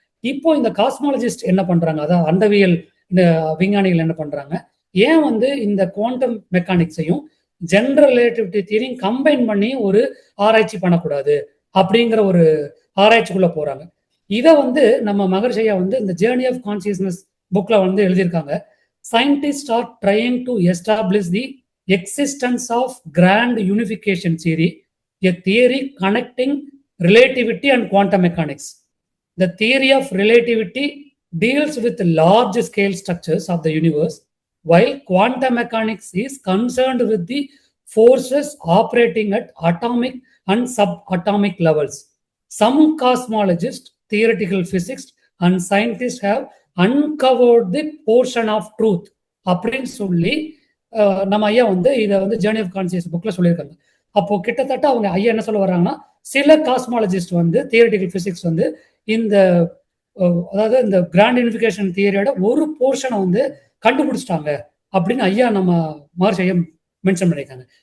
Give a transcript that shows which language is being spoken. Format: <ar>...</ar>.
<ta>இப்போ இந்த காஸ்மாலஜிஸ்ட் என்ன பண்றாங்க, அதாவது அண்டவியல் விஞ்ஞானிகள் என்ன பண்றாங்க, ஏன் வந்து இந்த குவாண்டம் மெக்கானிக்ஸையும் ஜெனரல் ரிலேட்டிவிட்டி தியரியும் கம்பைன் பண்ணி ஒரு ஆராய்ச்சி பண்ணக்கூடாது அப்படிங்கிற ஒரு ஆராய்ச்சிக்குள்ள போறாங்க. இதை வந்து நம்ம மகர்ஷையா வந்து இந்த ஜேர்னி ஆஃப் கான்சியஸ்னஸ் புக்ல வந்து எழுதியிருக்காங்க.</ta> <en>Scientists are trying to establish the existence of grand unification theory, a theory connecting relativity and quantum mechanics. The theory of relativity deals with large scale structures of the universe, while quantum mechanics is concerned with the forces operating at atomic and subatomic levels. Some cosmologists, theoretical physicists, and scientists have uncovered the portion of truth</en> <ta>அப்படின்னு சொல்லி நம்ம ஐயா வந்து இதை வந்து journey of conscious புக்ல சொல்லியிருக்காங்க. அப்போ கிட்டத்தட்ட அவங்க ஐயா என்ன சொல்ல வர்றாங்கன்னா, சில காஸ்மாலஜிஸ்ட் வந்து தியரிட்டிக்கல் பிசிக்ஸ் வந்து இந்த அதாவது இந்த கிராண்ட் யூனிஃபிகேஷன் தியரியோட ஒரு போர்ஷனை வந்து கண்டுபிடிச்சிட்டாங்க அப்படின்னு ஐயா நம்ம மார்ச் ஐயா மென்ஷன் பண்ணியிருக்காங்க.</ta>